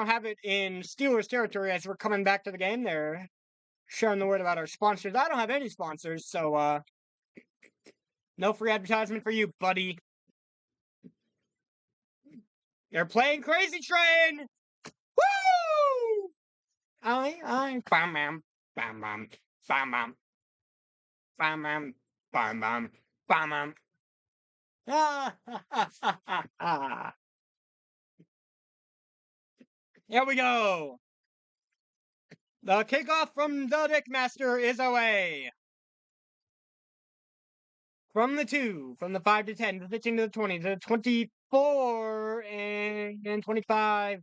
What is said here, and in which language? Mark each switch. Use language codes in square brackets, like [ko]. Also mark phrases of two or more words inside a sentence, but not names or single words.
[en] have it in Steelers territory as we're coming back to the game. They're sharing the word about our sponsors. I don't have any sponsors, so no free advertisement for you, buddy. They're playing Crazy Train! Woo! I bam bam bam bam bam bam bam bam bam bam bam bam. Ah, ha, ha, ha, ha, ha. Here we go. The kickoff from the Dickmaster is away. From the 2, from the 5 to 10, to the 15 to the 20, to the 24, and 25.